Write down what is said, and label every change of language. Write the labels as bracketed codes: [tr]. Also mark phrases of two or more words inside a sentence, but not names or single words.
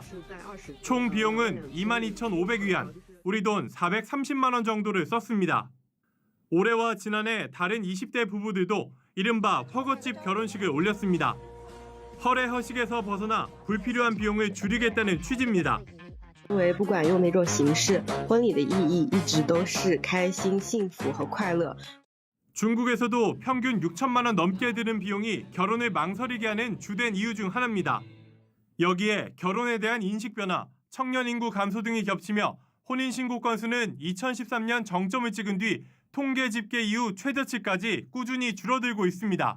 [ko] 총 비용은 22,500위안, 우리 돈 430만 원 정도를 썼습니다. 올해와 지난해 다른 20대 부부들도 이른바 허거집 결혼식을 올렸습니다. 허례 허식에서 벗어나 불필요한 비용을 줄이겠다는 취지입니다. [zh] 因为不管用哪种形式，婚礼的意义一直都是开心、幸福和快乐。 [ko] 중국에서도 평균 6천만 원 넘게 드는 비용이 결혼을 망설이게 하는 주된 이유 중 하나입니다. 여기에 결혼에 대한 인식 변화, 청년 인구 감소 등이 겹치며 혼인신고 건수는 2013년 정점을 찍은 뒤 통계 집계 이후 최저치까지 꾸준히 줄어들고 있습니다.